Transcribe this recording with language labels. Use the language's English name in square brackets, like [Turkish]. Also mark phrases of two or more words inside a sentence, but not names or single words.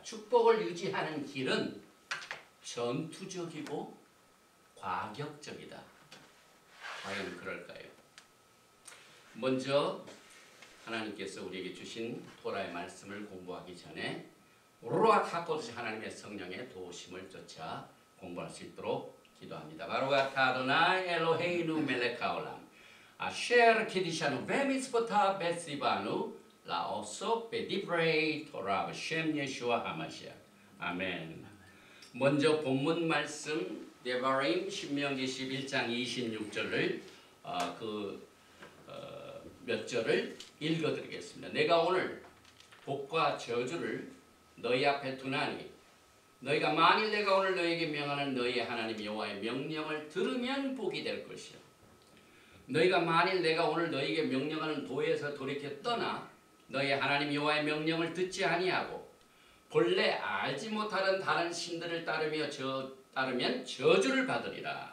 [Korean] 축복을 유지하는 길은 전투적이고 과격적이다. 과연 그럴까요? 먼저 하나님께서 우리에게 주신 토라의 말씀을 공부하기 전에 [Hebrew] רוח הקודש [Korean] 하나님의 성령의 도우심을 쫓아 공부할 수 있도록 기도합니다. [Hebrew] ברוך אתה אדוני אלוהינו מלך העולם אשר קדשנו במצוותיו וצוונו לעסוק בדברי תורה של ישוע המשיח. [Korean] 아멘. 먼저 본문 말씀 데바림 신명기 11장 26절을 몇 절을 읽어드리겠습니다. 내가 오늘 복과 저주를 너희 앞에 두나니 너희가 만일 내가 오늘 너희에게 명하는 너희 하나님 여호와의 명령을 들으면 복이 될 것이요 너희가 만일 내가 오늘 너희에게 명령하는 도에서 돌이켜 떠나 너희 하나님 여호와의 명령을 듣지 아니하고 본래 알지 못하는 다른 신들을 따르면 저주를 받으리라.